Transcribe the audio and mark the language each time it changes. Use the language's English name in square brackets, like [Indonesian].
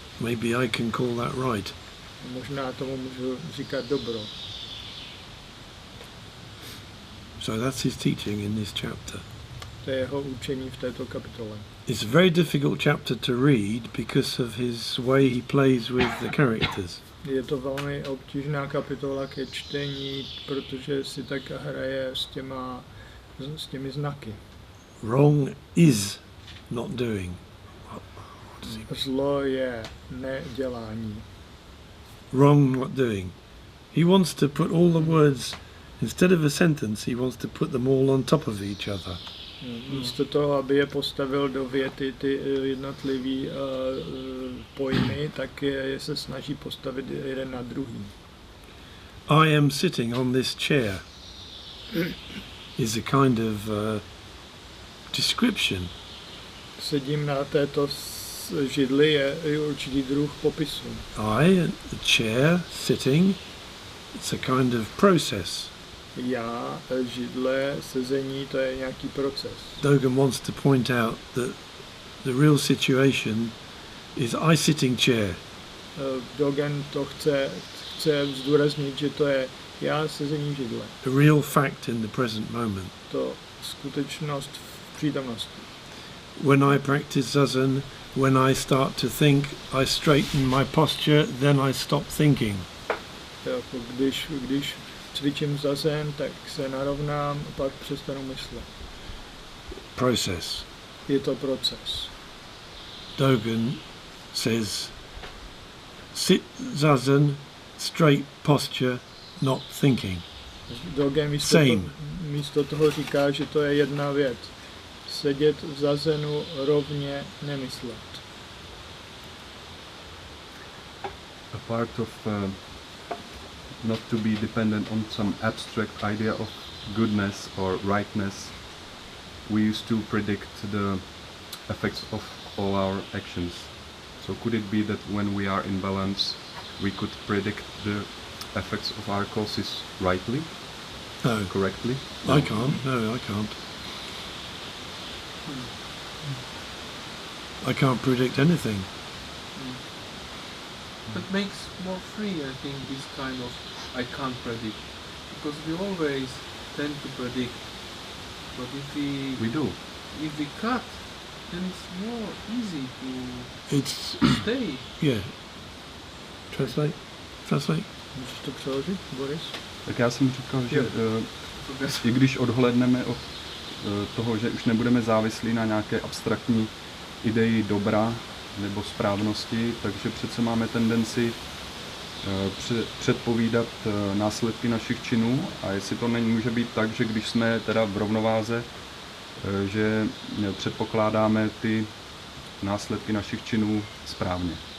[English] maybe I can call that right. [Czech] Možná tomu můžu říkat dobro. [English] So that's his teaching in this chapter. [Czech] To je jeho učení v této kapitole. [English] It's a very difficult chapter to read because of his way he plays with the characters. [Czech] Je to velmi obtížná kapitola ke čtení, protože si tak hraje s těmi znaky. [English] Wrong is not doing. [Czech] Zlo je nedělání. [English] Wrong not doing. He wants to put all the words, instead of a sentence, he wants to put them all on top of each other. [Czech] Místo toho, aby je postavil do věty ty jednotlivý pojmy, tak je se snaží postavit jeden na druhý. [English] I am sitting on this chair is a kind of description. [Czech] Sedím na této židli je určitý druh popisu. [English] The chair, sitting, it's a kind of process. [Czech] Já, židle, sezení, to je nějaký proces. [English] Dogen wants to point out that the real situation is I sitting chair. [Czech] Dogen to chce zdůraznit, že to je já sezení židle. [English] The real fact in the present moment. [Czech] To skutečnost v přítomnosti. [English] When I practice zazen, when I start to think, I straighten my posture, then I stop thinking. [Czech] Jako když cvičím zazen, tak se narovnám a pak přestanu myslet. [English] Process. [Czech] Je to proces. [English] Dogen says, sit zazen, straight posture, not thinking. [Czech] Dogen místo toho říká, že to je jedna věc. Sedět v zazenu rovně, nemyslet. [English] A part of not to be dependent on some abstract idea of goodness or rightness. We used to predict the effects of all our actions. So could it be that when we are in balance, we could predict the effects of our causes rightly? No. Correctly? I can't. No, I can't. I can't predict anything. That makes more free, I think, this kind of I can't predict. Because we always tend to predict. But if We do. if we cut, then it's more easy to It's stay. yeah. Translate. [Czech] Můžeš to přeložit, Boris? Tak já jsem říkal, že i když odhlédneme od toho, že už nebudeme závislí na nějaké abstraktní ideji dobra nebo správnosti, takže přece máme tendenci předpovídat následky našich činů a jestli to může být tak, že když jsme teda v rovnováze, že předpokládáme ty následky našich činů správně.